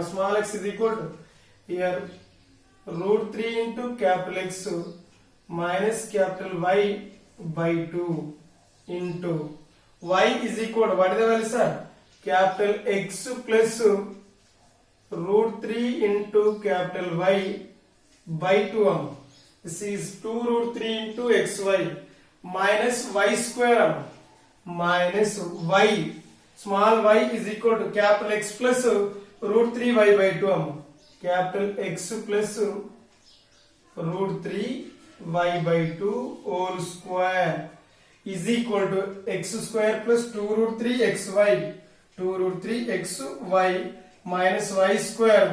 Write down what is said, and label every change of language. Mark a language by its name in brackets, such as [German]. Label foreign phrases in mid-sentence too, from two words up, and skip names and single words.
[English] Small x is equal to here root 3 into capital X minus capital Y by 2 into y is equal to what is the value, sir? Capital X plus root 3 into capital Y by 2. This is 2 root 3 into xy minus y square minus y. Small y is equal to capital X plus root 3 y by 2. Capital X plus root 3 y by 2 whole square is equal to x square plus 2 root 3 xy. 2 root 3 xy minus y square.